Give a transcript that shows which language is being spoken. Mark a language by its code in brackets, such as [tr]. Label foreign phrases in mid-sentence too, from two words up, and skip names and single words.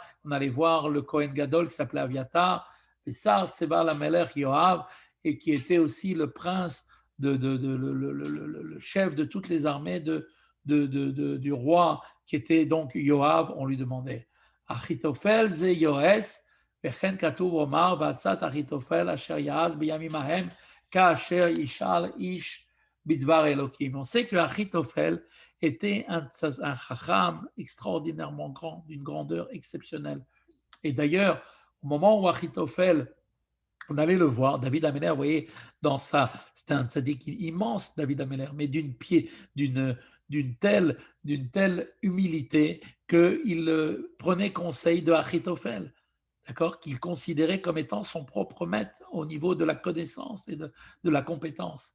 [fr] On allait voir le Kohen Gadol qui s'appelait Aviatar, et Sar Tseba Lamelech Yoav, et qui était aussi le prince, le chef de toutes les armées du roi, qui était donc Yoav. On lui demandait [he] אחיתופל זה יועץ, וכן כתוב אומר, ועצת אחיתופל אשר יעז בימים ההם, כאשר ישאל איש בדבר אלוקים. [fr] On sait que Achitophel était un chacham extraordinairement grand, d'une grandeur exceptionnelle. Et d'ailleurs, au moment où Achitophel, on allait le voir, David Ameller, vous voyez, c'était un tzaddik immense, David Ameller, mais d'une telle humilité qu'il prenait conseil de Achitophel, d'accord, qu'il considérait comme étant son propre maître au niveau de la connaissance et de la compétence.